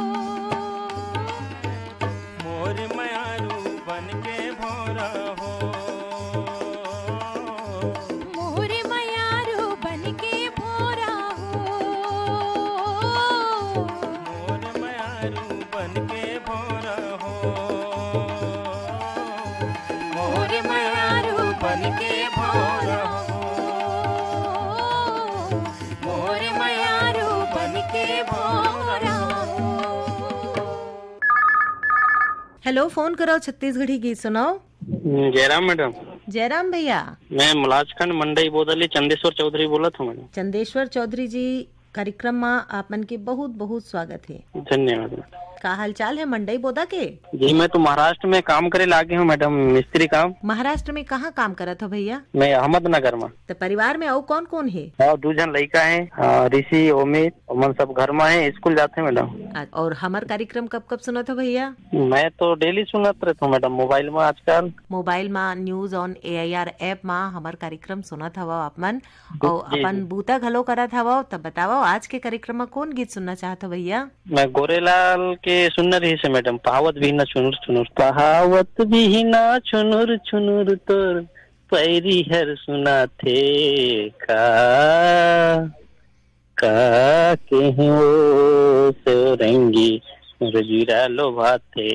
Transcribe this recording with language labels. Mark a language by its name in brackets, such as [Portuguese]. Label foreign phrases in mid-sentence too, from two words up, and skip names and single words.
[Chhattisgarhi] मोर मयारू बन के भोरा हो मोर मयारो बन के भोरा हो मोर मयारू बन के भोरा हो मोर मयारो बन के भोरा हो मोर मयारो बन के भोरा हो। हेलो, फोन करो छत्तीसगढ़ी गीत सुनाओ। जयराम मैडम, जयराम भैया। मैं मुलाजखंड मंडई बोदली चंदेश्वर चौधरी बोला था मैडम। चंदेश्वर चौधरी जी, कार्यक्रम में आप मन के बहुत बहुत स्वागत है। धन्यवाद। का हाल चाल है मंडई बोदा के? जी मैं तो महाराष्ट्र में काम करे लागे हूँ मैडम, मिस्त्री काम। महाराष्ट्र में कहाँ काम करत हो भैया? मैं अहमदनगर में। तो परिवार में और कौन कौन है? और 2 जन लड़का है, ऋषि अमित, मन सब घर में है, स्कूल जाते हैं मैडम। और हमार कार्यक्रम कब कब सुनत हो भैया? मैं तो डेली सुनत रहता हूँ मैडम, मोबाइल में आजकल। मोबाइल में न्यूज ऑन AIR ऐप में हमार कार्यक्रम सुनत हवा आपमन और अपन बूता घलो करत हवा। तब बताओ आज के कार्यक्रम में कौन गीत सुनना चाहत हो भैया? मैं गोरेलाल के सुन रही से मैडम, पहावत भी ना छुनुर छुनुर, पहावत भी ना छुनुर छुनुर तोर पैरी हर सुना थे का के हो सोरंगी रजीरा लोभा थे।